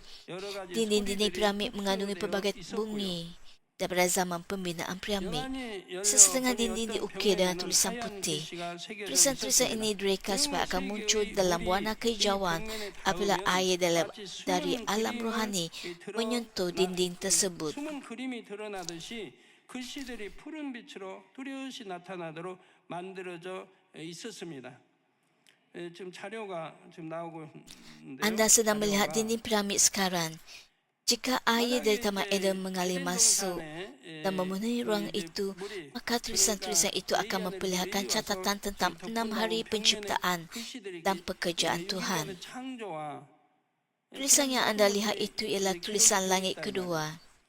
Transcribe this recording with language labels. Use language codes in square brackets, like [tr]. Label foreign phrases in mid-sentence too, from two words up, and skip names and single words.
[ms] Dinding-dinding piramid mengandungi pelbagai bunyi daripada zaman pembinaan piramid. Sesetengah dinding diukir dengan tulisan putih. Tulisan-tulisan ini direka supaya akan muncul dalam warna kehijauan apabila air dari alam rohani menyentuh dinding tersebut. [ko] 글씨들이 푸른 빛으로 뚜렷이 나타나도록 만들어져 있었습니다. 지금 자료가 지금 나오고 있는데요. [ms] Anda sedang melihat dinding piramid sekarang. Jika air dari Taman Eden mengalir masuk dan memenuhi ruang itu, maka tulisan-tulisan itu akan memperlihatkan catatan tentang 6 hari penciptaan dan pekerjaan Tuhan. Tulisan yang anda lihat itu ialah tulisan langit kedua.